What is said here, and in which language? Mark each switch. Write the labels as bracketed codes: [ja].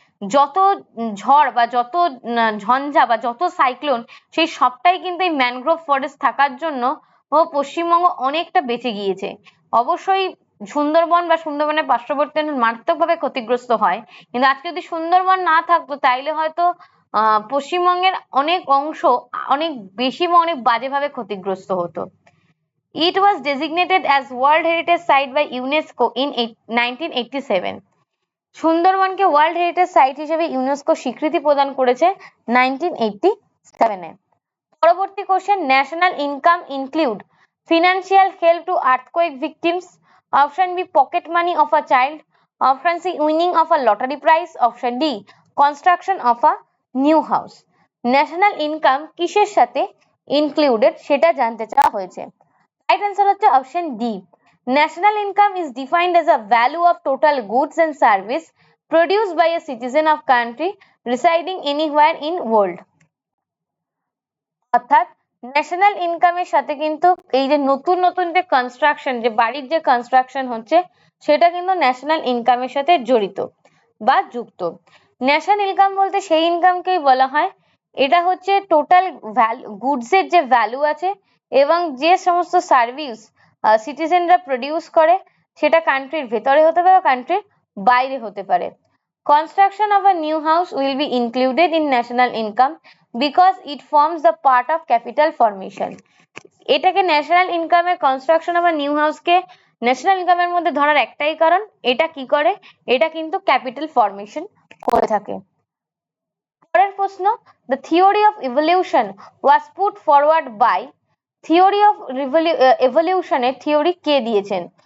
[bn] যত ঝড় বা যত ঝঞ্ঝা বা যত সাইক্লোন, সেই সবটাই কিন্তু এই ম্যানগ্রোভ ফরেস্ট থাকার জন্য পশ্চিমবঙ্গ অনেকটা বেঁচে গিয়েছে। অবশ্যই সুন্দরবন বা সুন্দরবনের পার্শ্ববর্তী মারাত্মকভাবে ক্ষতিগ্রস্ত হয়, কিন্তু আজকে যদি সুন্দরবন না থাকতো তাইলে হয়তো পশ্চিমবঙ্গের অনেক অংশ অনেক বেশি বা অনেক বাজেভাবে ক্ষতিগ্রস্ত হতো। [en] It was designated as World Heritage Site by UNESCO in 1987. [bn] সুন্দরবনকে world heritage site হিসেবে ইউনেস্কো স্বীকৃতি প্রদান করেছে 1987 এ। পরবর্তী question, [en] National income include financial help to earthquake victims, option B pocket money of a child, option C winning of a lottery prize, option D construction of a new house. [bn] National income কিসের সাথে included সেটা জানতে চাওয়া হয়েছে। Right answer হচ্ছে option D. [en] National income is defined as a value of total goods and service produced by a citizen of country residing anywhere in world. [bn] অর্থাৎ national ইনকামের সাথে কিন্তু এই যে নতুন নতুন যে কনস্ট্রাকশন, যে বাড়ির যে কনস্ট্রাকশন হচ্ছে সেটা কিন্তু ন্যাশনাল ইনকামের সাথে জড়িত বা যুক্ত। ন্যাশনাল ইনকাম বলতে সেই ইনকামকেই বলা হয়, এটা হচ্ছে টোটাল গুডসের যে ভ্যালু আছে এবং যে সমস্ত সার্ভিস সিটিজেনরা প্রডিউস করে, সেটা কান্ট্রির ভেতরে হতে পারে বা কান্ট্রির বাইরে হতে পারে। [en] Construction of a new house will be included in national income because it forms the part of capital formation. [bn] এটাকে ন্যাশনাল ইনকামের construction of a new হাউসকে national ইনকামের মধ্যে ধরার একটাই কারণ, এটা কি করে, এটা কিন্তু ক্যাপিটাল ফরমেশন করে থাকে। পরের প্রশ্ন, [en] the theory of evolution was put forward by, [bn] theory of এভলিউশনের theory কে দিয়েছেন?